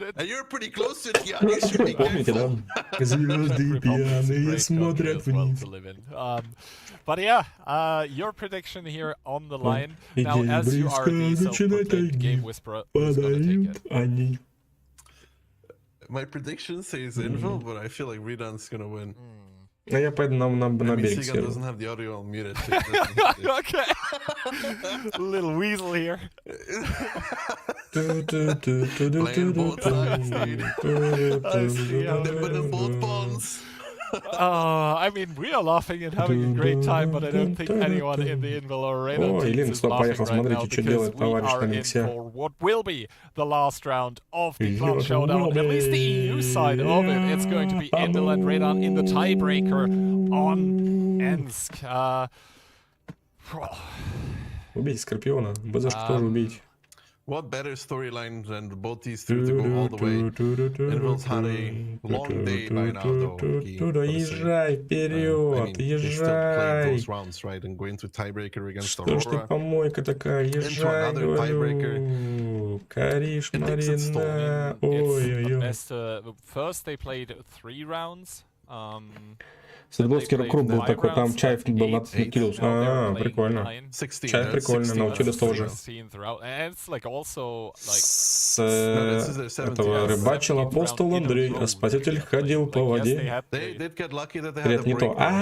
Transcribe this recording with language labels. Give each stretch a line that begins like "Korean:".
Russian: Помните, да? Звезды пьяные смотрят вниз.
English: But yeah, your prediction here on the line. Now, as you are the self-proclaimed game whisperer, who's gonna take it? My prediction says Invil, but I feel like Redan's gonna win.
Russian: А я пойду на берег сяду.
English: Doesn't have the audio on muted. Okay. Little weasel here. Playing both sides, I see how they put in both bonds. I mean, we are laughing and having a great time, but I don't think anyone in the Invil or Redan teams is laughing right now, because we are in for what will be the last round of the Clan Showdown. At least the EU side of it, it's going to be Invil and Redan in the tiebreaker on Ensk.
Russian: Убейте Скорпиона, бы за что тоже убить.
English: what better storyline than both these two to go all the way? Invil's had a long day by now, though.
Russian: Езжай вперед, езжай.
English: Those rounds, right, and going to tiebreaker against
Russian: Что ж ты помойка такая, езжай, говорю. Кариш, Марина. Ой-ой-ой.
English: First they played 3 rounds.
Russian: Свердловский рок-клуб был такой, там Чаев был на Наутилус. Прикольно. Чаев прикольно, Наутилус тоже. С этого рыбачил апостол Андрей, а спаситель ходил по воде. Нет, не то.